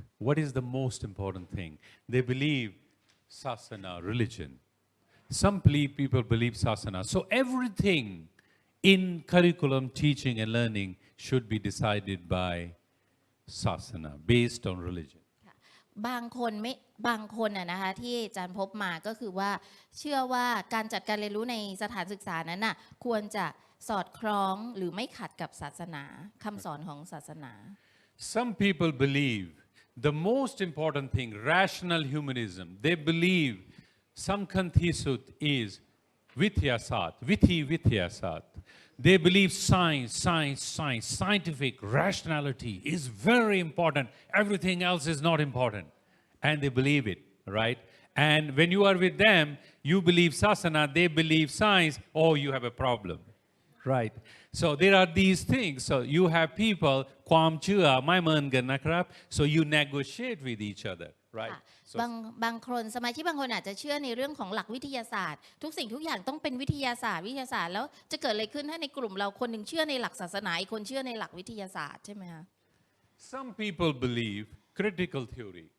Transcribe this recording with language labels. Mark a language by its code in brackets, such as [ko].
[en] What is the most important thing? They believe sasana, religion. Some people believe sasana. So everything in curriculum, teaching and learning should be decided by sasana, based on religion. [th] บางคนนะคะที่อาจารย์พบมาก็คือว่าเชื่อว่าการจัดการเรียนรู้ในสถานศึกษานั้นน่ะควรจะสอดคล้องหรือไม่ขัดกับศาสนาคำสอนของศาสนา [en] Some people believe the most important thing, rational humanism. They believe samkantisut is vityasat. They believe science, scientific rationality is very important. Everything else is not important. And they believe it, right? And when you are with them, you believe sasana, they believe science, oh, you have a problem. right? So there are these things. So you have people [th] ความเชื่อไม่เหมือนกันนะครับ [en] so you negotiate with each other, right? [th] ค่ะ [en] So [th] บางคนสมาชิกบางคนอาจจะเชื่อในเรื่องของหลักวิทยาศาสตร์ทุกสิ่งทุกอย่างต้องเป็นวิทยาศาสตร์แล้วจะเกิดอะไรขึ้นถ้าในกลุ่มเราคนหนึ่งเชื่อในหลักศาสนาอีกคนเชื่อในหลักวิทยาศาสตร์ใช่ไหมคะ [en] some people believe critical theory.